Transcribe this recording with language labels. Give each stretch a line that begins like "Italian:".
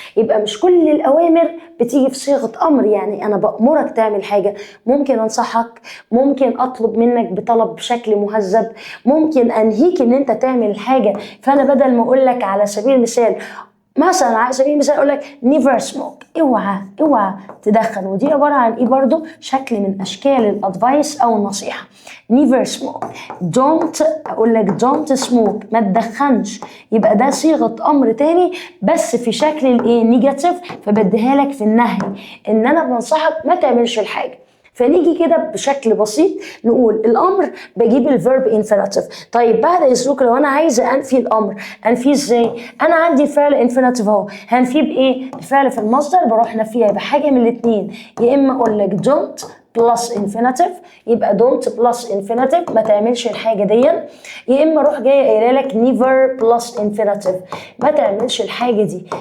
Arabic: يبقى مش كل الأوامر بتيجي في صيغة أمر. يعني أنا بأمرك تعمل حاجة، ممكن أنصحك، ممكن أطلب منك بطلب بشكل مهذب، ممكن أنهيك إن أنت تعمل حاجة. فأنا بدل ما أقول لك على سبيل المثال مثلا، على سبيل المثال اقول لك
English: never smoke،
Arabic: اوعى تدخن، ودي عباره عن ايه؟ برضو شكل من اشكال الادفايس او النصيحه.
English: never smoke،
Arabic: don't اقول لك
English: don't smoke،
Arabic: ما تدخنش. يبقى ده صيغه امر تاني بس في شكل الايه؟ نيجاتيف، فبديها لك في النهي ان انا بنصحك ما تعملش الحاجه. فنيجي كده بشكل بسيط نقول الامر بجيب الفيرب انفينيتيف. طيب بعد اذنك لو انا عايزه انفي الامر انفيه ازاي؟ انا عندي الفعل انفينيتيف اهو، هنفيه بايه؟ الفعل في المصدر بروح نفيها بحاجه من الاثنين، يا اما اقول لك don't بلس infinitive، يبقى don't بلس infinitive ما تعملش الحاجه دي، يا اما اروح جايه قايله لك never بلس infinitive ما تعملش الحاجه دي.